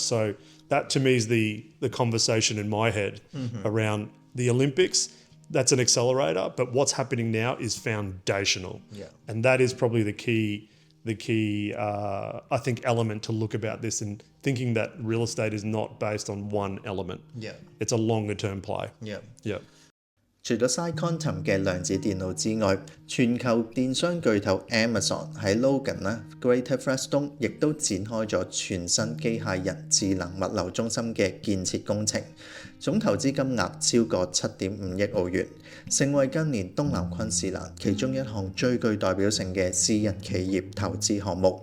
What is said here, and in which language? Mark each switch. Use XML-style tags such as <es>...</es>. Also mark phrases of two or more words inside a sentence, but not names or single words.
<en>So that to me is the conversation in my head around the Olympics. That's an accelerator, but what's happening now is foundational. And that is probably the key I think element to look about this, and thinking that real estate is not based on one element. It's a longer term play.</en> <yue>除咗 PsiQuantum 嘅量子電腦之外，全球電商巨頭 Amazon 喺 Logan Greater Flagstone 亦都展開咗全新機械人智能物流中心嘅建設工程，總投資金額超過 7.5 億澳元，成為近年東南昆士蘭其中一項最具代表性嘅私人企業投資項目。</yue>